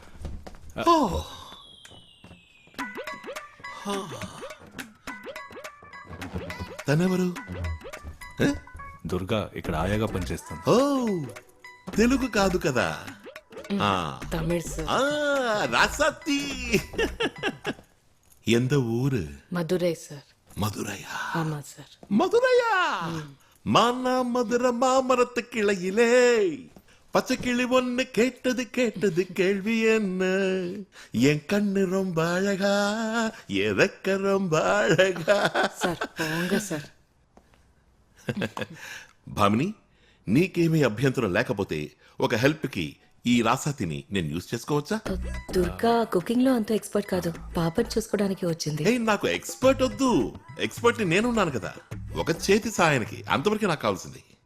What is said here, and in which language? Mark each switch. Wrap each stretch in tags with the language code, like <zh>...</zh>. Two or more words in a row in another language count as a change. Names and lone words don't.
<te>తనెవరు? దుర్గా ఇక్కడ ఆయాగా పనిచేస్తాను. ఓ, తెలుగు కాదు కదా. ఆ, తమిళ్ సార్. ఆ, రాసాతి.</te> <ta>எந்த ஊரு?</ta> <te>మధురై సార్.</te> <ta>மதுரையா? ஆமா சார். மதுரையா? மானா மதுரை மாமரத்து கிளையிலே பச்சை கிளி ஒண்ணு கேட்டது கேள்வி என்ன, என் கண்ணு ரொம்ப அழகா, எதக்க ரொம்ப அழகா. சார் போங்க சார்.</ta> <te>భామిని, నీకేమీ అభ్యంతరం లేకపోతే ఒక హెల్ప్ కి ఈ రాసాతిని నేను యూజ్ చేసుకోవచ్చా? దుర్గా కుకింగ్ లో అంత ఎక్స్పర్ట్ కాదు, పాపని చూసుకోవడానికి వచ్చింది. ఏ, నాకు ఎక్స్పర్ట్ వద్దు, ఎక్స్పర్ట్ ని నేనున్నాను కదా, ఒక చేతి సాయానికి, అంతవరకే నాకు కావాల్సింది.</te>